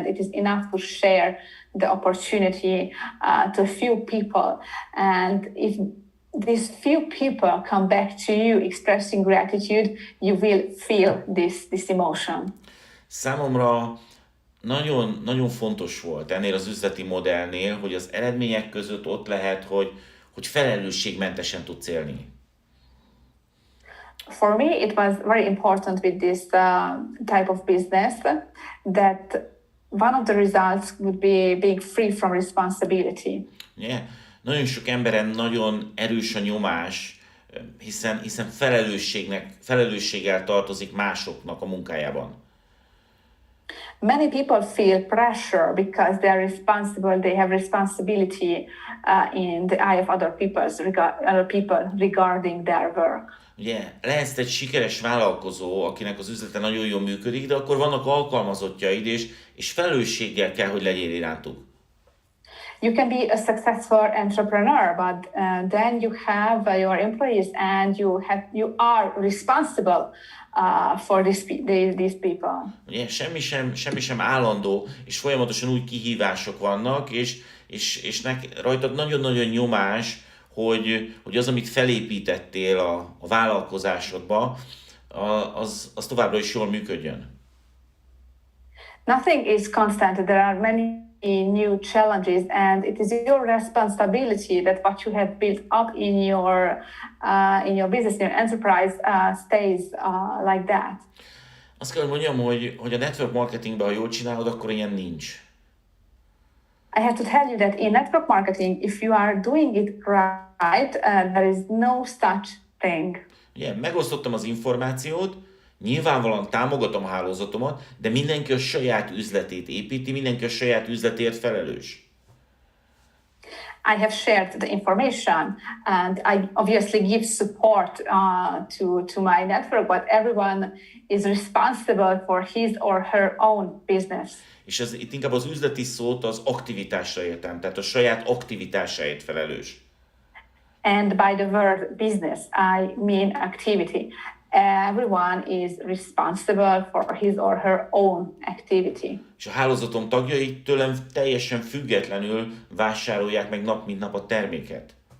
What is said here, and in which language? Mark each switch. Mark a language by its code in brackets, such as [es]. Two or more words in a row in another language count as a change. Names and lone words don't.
[en] It is enough to share the opportunity to a few people. And if these few people come back to you expressing gratitude, you will feel this emotion. [hu] Számomra nagyon, nagyon fontos volt ennél az üzleti modellnél, hogy az eredmények között ott lehet, hogy felelősségmentesen tudsz élni. [en] For me, it was very important with this type of business that one of the results would be being free from responsibility. Yeah. [hu] Nagyon sok emberen nagyon erős a nyomás, hiszen felelősséggel tartozik másoknak a munkájában. [en] Many people feel pressure because they are responsible. They have responsibility in the eye of other people regarding their work. [hu] Ugye lehetsz egy sikeres vállalkozó, akinek az üzlete nagyon jól működik, de akkor vannak alkalmazottjaid, és felelősséggel kell, hogy legyél irántuk. [en] You can be a successful entrepreneur, but then you have your employees, and you are responsible for these people. [hu] Ugye semmi sem állandó, és folyamatosan új kihívások vannak, és rajtad nagyon-nagyon nyomás, hogy az, amit felépítettél a vállalkozásodba, az továbbra is jól működjön. [en] Nothing is constant. There are many new challenges, and it is your responsibility that what you have built up in your business, in your enterprise, stays like that. [hu] Azt kell, hogy mondjam, hogy a [en] network marketingben, [hu] ha jól csinálod, akkor ilyen nincs. [en] I have to tell you that in network marketing, if you are doing it right, there is no such thing. [hu] Ugye, megosztottam az információt, nyilvánvalóan támogatom a hálózatomat, de mindenki a saját üzletét építi, mindenki a saját üzletért felelős. [en] I have shared the information, and I obviously give support to my network, but everyone is responsible for his or her own business. [hu] És itt inkább az üzleti szót az aktivitásra értem, tehát a saját aktivitásáért felelős. [en] And by the word business, I mean activity. Everyone is responsible for his or her own activity. [hu] És a hálózatom tagjai tőlem teljesen függetlenül vásárolják meg nap mint nap a terméket.